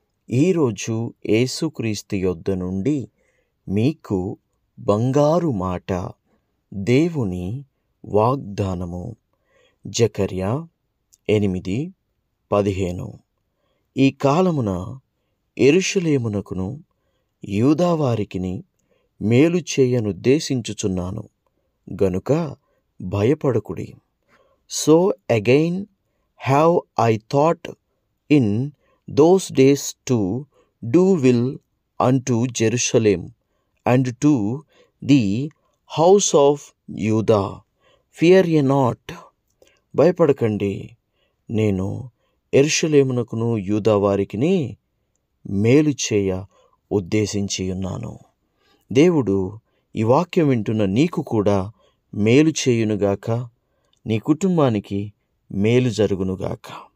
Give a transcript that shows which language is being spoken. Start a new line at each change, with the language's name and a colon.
Telugu: ఈరోజు యేసుక్రీస్తు యొద్ద నుండి మీకు బంగారు మాట, దేవుని వాగ్దానము. జకర్యా 8:15. ఈ కాలమున యెరూషలేమునకును యూదావారికిని మేలు చేయనుద్దేశించుచున్నాను గనుక భయపడకుడి.
English: So again have I thought in those days to do will unto Jerusalem and to the house of Judah. Fear ye not.
Telugu: భయపడకండి, నేను యెరూషలేమునకును యూదా వారికిని మేలు చేయ ఉద్దేశించి ఉన్నాను. దేవుడు ఈ వాక్యం వింటున్న నీకు కూడా మేలు చేయునుగాక, నీ కుటుంబానికి మేలు జరుగునుగాక.